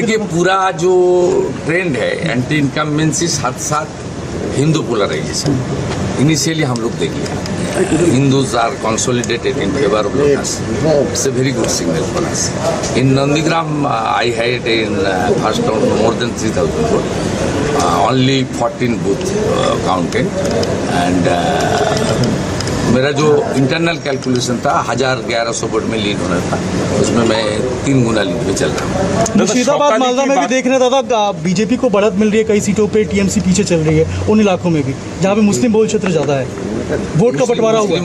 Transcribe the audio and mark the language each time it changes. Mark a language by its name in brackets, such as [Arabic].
[Hindi] देखिए, पूरा जो ट्रेंड है एंटी इनकम्बेंसी साथ साथ हिंदू पोलराइजेशन, इनिशियली हम लोग देख लिया। [English] Hindus are consolidated in favor of Lotus. It's a very good signal for us. In Nandigram, I had in first round more than 3,000 votes. Only 14 booth counted, and [Hindi] मेरा जो internal calculation था 1100 vote में lead होना था, उसमें मैं 3 गुना lead में चल रहा हूँ। मुर्शिदाबाद मालदा में भी देख रहे दादा, बीजेपी को बढ़त मिल रही है कई सीटों पे, टीएमसी पीछे चल रही है उन इलाकों में भी जहाँ पे मुस्लिम बहुल क्षेत्र ज्यादा है, वोट का बंटवारा हुआ है।